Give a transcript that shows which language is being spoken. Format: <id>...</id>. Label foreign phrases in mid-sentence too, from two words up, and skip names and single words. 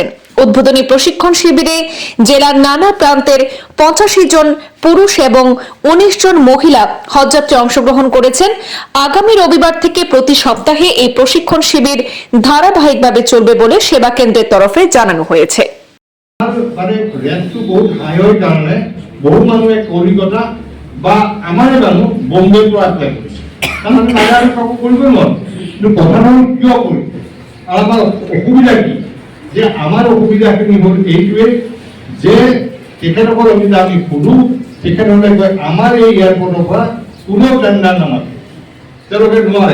<bn>উদ্বোধনী প্রশিক্ষণ শিবিরে জেলার নানা প্রান্তের 85 জন পুরুষ এবং 19 জন মহিলা হজযাত্রী অংশগ্রহণ করেছেন। আগামী রবিবার থেকে প্রতি সপ্তাহে এই প্রশিক্ষণ শিবির ধারাবাহিকভাবে চলবে বলে সেবা কেন্দ্রের তরফে জানানো হয়েছে।</bn> <as>বহু মানুহে কলিকতা বা আমাৰ মানুহ বম্বেৰ পৰা এপ্লাই কৰিছে, কাৰণ আমি কাকো কৰিব নোৱাৰো। কিন্তু কথা হ'ল কিয় কৰিম, আমাৰ অসুবিধা কি? যে আমাৰ অসুবিধাখিনি হ'ল এইটোৱে যে তেখেতসকল অসুবিধা আমি সুধো, তেখেতসকলে কয় আমাৰ এই এয়াৰপৰ্টৰ পৰা কোনো টেণ্ডাৰ নামাতে, তেওঁলোকে নোৱাৰে।</as>